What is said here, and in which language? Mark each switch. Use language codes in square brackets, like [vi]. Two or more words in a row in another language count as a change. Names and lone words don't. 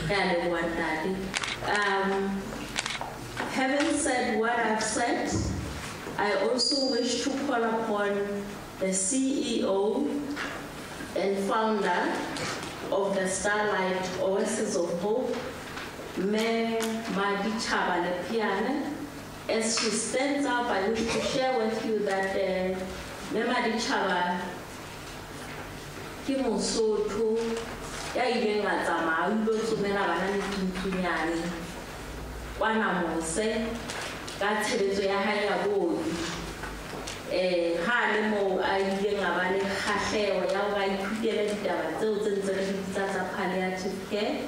[en] Having said what I've said, I also wish to call upon the CEO and founder of the Starlight Oasis of Hope, Mayor Malichaba, Lepheane, As she stands up, I wish to share with you that Malichaba [st] ke Mosotho ya ileng a tsamaya o ile tsomela bana le tuntsunyane kwana mose ka tshebetso ya hae ya booki. Ha le mo a ileng a ba le kgahleho ya hore a ithutele ditaba tseo tse ntse re di bitsa tsa [en] palliative care.